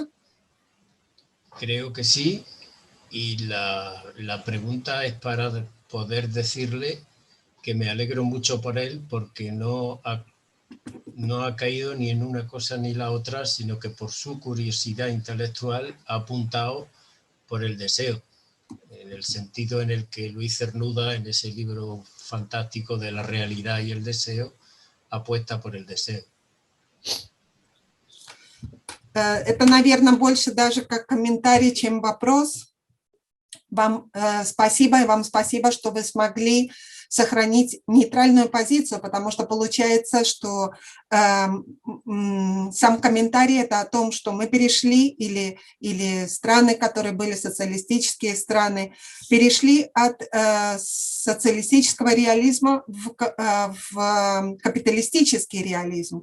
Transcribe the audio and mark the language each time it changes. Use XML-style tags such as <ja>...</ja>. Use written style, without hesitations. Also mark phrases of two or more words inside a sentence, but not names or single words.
<es>Creo que sí, y la pregunta es para poder decirle que me alegro mucho por él porque no ha caído ni en una cosa ni la otra, sino que por su curiosidad intelectual ha apuntado por el deseo, en el sentido en el que Luis Cernuda, en ese libro fantástico de la realidad y el deseo, apuesta por el deseo.</es> <ru>Это, наверное, больше даже как комментарий, чем вопрос. Вам спасибо, и вам спасибо, что вы смогли сохранить нейтральную позицию, потому что получается, что сам комментарий – это о том, что мы перешли, или страны, которые были социалистические страны, перешли от социалистического реализма в капиталистический реализм.</ru>